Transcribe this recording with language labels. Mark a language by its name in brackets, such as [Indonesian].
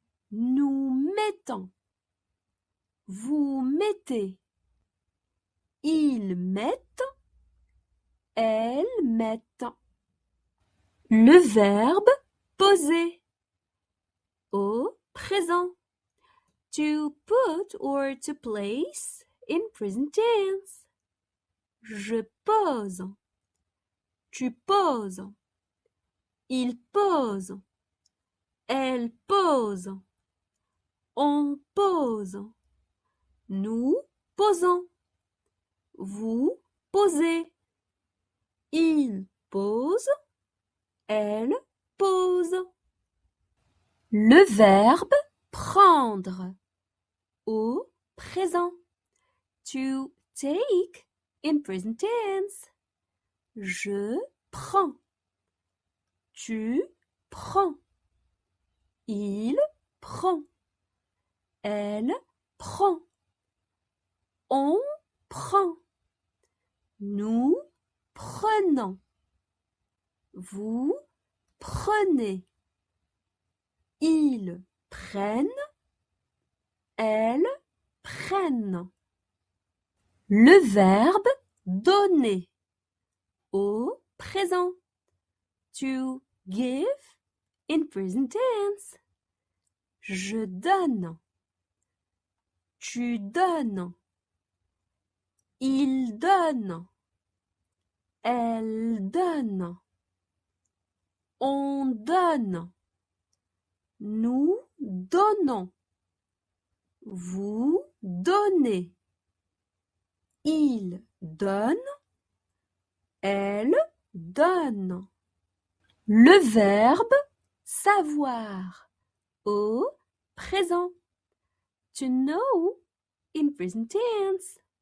[French] Nous mettons. Vous mettez. Ils mettent. Elles mettent. Le verbe poser au présent. [English] To put or to place in present tense. [French] Je pose. Tu poses. Il pose. Elle pose. On pose. Nous posons. Vous posez. Il pose. Elle pose. Le verbe prendre au présent. [English] To take in present tense. [French] Je prends. Tu prends. Il prend. Elle prend. On prend. Nous prenons. Vous prenez. Ils prennent. Elles prennent. Le verbe donner au présent. [English] To give in present tense. [French] Je donne. Tu donnes. Il donne. Elle donne. On donne. Nous donnons. Vous donnez. Il donne. Elle donne. Le verbe savoir au présent. [English] To know in present tense.